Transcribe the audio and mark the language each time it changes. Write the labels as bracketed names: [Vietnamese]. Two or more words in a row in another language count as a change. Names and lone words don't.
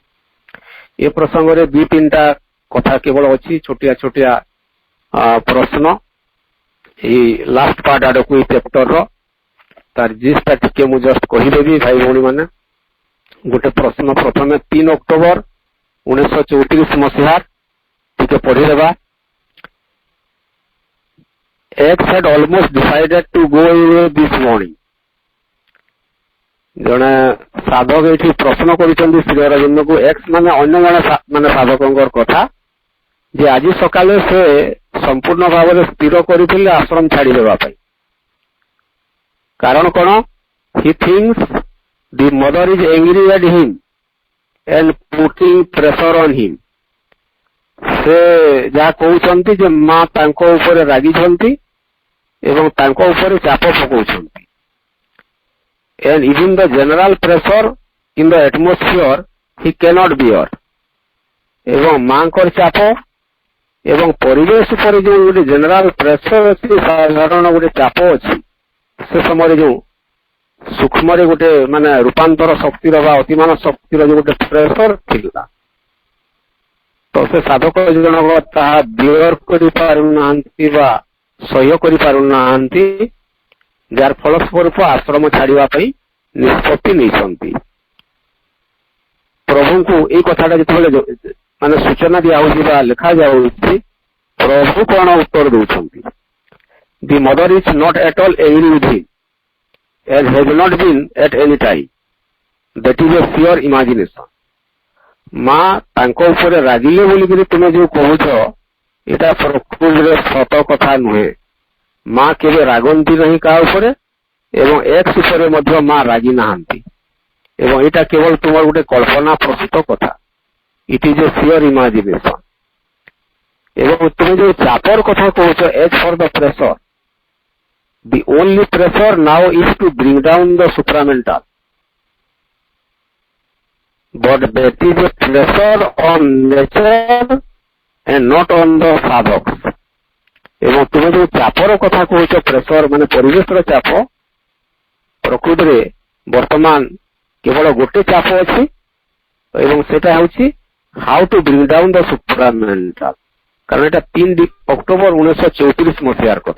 [Odia] ଏ ପ୍ରସଙ୍ଗରେ 2-3ଟା କଥା କେବଳ ଅଛି, ଛୋଟିଆ ଛୋଟିଆ ପ୍ରଶ୍ନ ଏଇ [English] last part [Odia] ଆଡକୁ ଏଇ ଚ୍ୟାପ୍ଟରର ତାର ଜିଷ୍ଟଟା ଟିକେ ମୁଁ ଜଷ୍ଟ କହିଦେବି ଭାଇ ଭଉଣୀ ମାନେ। ଗୋଟେ ପ୍ରଶ୍ନ ପ୍ରଥମେ 3 ଅକ୍ଟୋବର 1934 ମସିହା ଟିକେ ପଢିଦେବା। [English] X had almost decided to go away this morning. [Odia] ଜଣେ ସାଧକ ଏଠି ପ୍ରଶ୍ନ କରିଛନ୍ତି ଶ୍ରୀ ଅରବିନ୍ଦଙ୍କୁ, ଏକ୍ସ ମାନେ ଅନ୍ୟ ଜଣେ ମାନେ ସାଧକଙ୍କର କଥା, ଯେ ଆଜି ସକାଳେ ସେ ସମ୍ପୂର୍ଣ୍ଣ ଭାବରେ ସ୍ଥିର କରିଥିଲେ ଆଶ୍ରମ ଛାଡିଦେବା ପାଇଁ। କାରଣ କଣ? [English] He thinks the mother is angry at him and putting pressure on him. [Odia] ସେ ଯାହା କହୁଛନ୍ତି ଯେ ମା ତାଙ୍କ ଉପରେ ରାଗିଛନ୍ତି ଏବଂ ତାଙ୍କ ଉପରେ ଚାପ ପକାଉଛନ୍ତି। [English] And even the general pressure in the atmosphere he cannot bear. [Odia] ଏବଂ ମାଙ୍କର ଚାପ ଏବଂ ପରିବେଶ ଉପରେ ଯୋଉ ଗୋଟେ [English] general pressure [Odia] ଅଛି, ସାଧାରଣ ଗୋଟେ ଚାପ ଅଛି, ସେ ସମୟରେ ଯୋଉ ସୂକ୍ଷ୍ମରେ ଗୋଟେ ମାନେ ରୂପାନ୍ତର ଶକ୍ତିର ବା ଅତିମାନ ଶକ୍ତିର ଯୋଉ ଗୋଟେ ପ୍ରେସର ଥିଲା, ତ ସେ ସାଧକ ଜଣକ ତାହା ବିୟର କରିପାରୁନାହାନ୍ତି ବା ସହ୍ୟ କରିପାରୁନାହାନ୍ତି, ଯାହାର ଫଳସ୍ୱରୂପ ଆଶ୍ରମ ଛାଡିବା ପାଇଁ ନିଷ୍ପତ୍ତି ନେଇଛନ୍ତି। ପ୍ରଭୁଙ୍କୁ ଏଇ କଥାଟା ଯେତେବେଳେ ମାନେ ସୂଚନା ଦିଆହଉଛି ବା ଲେଖାଯାଉଛି, ପ୍ରଭୁ କଣ ଉତ୍ତର ଦଉଛନ୍ତି? [English] The mother is not at all angry with him and has not been at any time. That is a pure imagination. [Odia] ମା ତାଙ୍କ ଉପରେ ରାଗିଲେ ବୋଲିକିରି ତୁମେ ଯୋଉ କହୁଛ, ଏଇଟା ପ୍ରକୃତିରେ ସତ କଥା ନୁହେଁ। ମା କେବେ ରାଗନ୍ତି ନାହିଁ କାହା ଉପରେ ଏବଂ ଏକ୍ସ ଉପରେ ମଧ୍ୟ ମା ରାଗି ନାହାନ୍ତି ଏବଂ ଏଇଟା କେବଳ ତୁମର ଗୋଟେ କଳ୍ପନା ପ୍ରସୂତ କଥା। [English] It is a pure imagination. [Odia] ଏବଂ ତୁମେ ଯୋଉ ଚାପର କଥା କହୁଛ, [English] as for the pressure, the only pressure now is to bring down the supramental, but that is a pressure on nature and not on the sadhaks. [Odia] ଏବଂ ତୁମେ ଯୋଉ ଚାପର କଥା କହୁଛ, ପ୍ରେସର ମାନେ ପରିବେଶର ଚାପ, ପ୍ରକୃତିରେ ବର୍ତ୍ତମାନ କେବଳ ଗୋଟେ ଚାପ ଅଛି ଏବଂ ସେଟା ହେଉଛି [English] how to bring down the supramental. [Odia] କାରଣ ଏଟା 3 ଅକ୍ଟୋବର 1934 ମସିହାର କଥା।